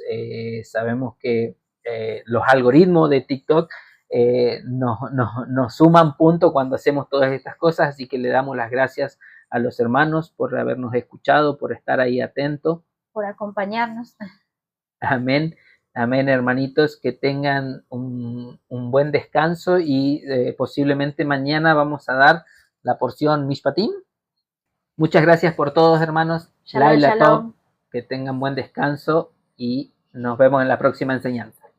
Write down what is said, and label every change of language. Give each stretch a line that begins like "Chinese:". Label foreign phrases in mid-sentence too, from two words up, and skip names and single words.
Spanish: Sabemos que los algoritmos de TikTok nos suman punto cuando hacemos todas estas cosas, así que le damos las gracias a los hermanos por habernos escuchado, por estar ahí atentos. Por acompañarnos. Amén. Amén, hermanitos, que tengan un buen descanso y posiblemente mañana vamos a dar la porción Mishpatim. Muchas gracias por todos, hermanos.
Hebrew: Shalom, Laila shalom. Tov,
Spanish: que tengan buen descanso y nos vemos en la próxima enseñanza.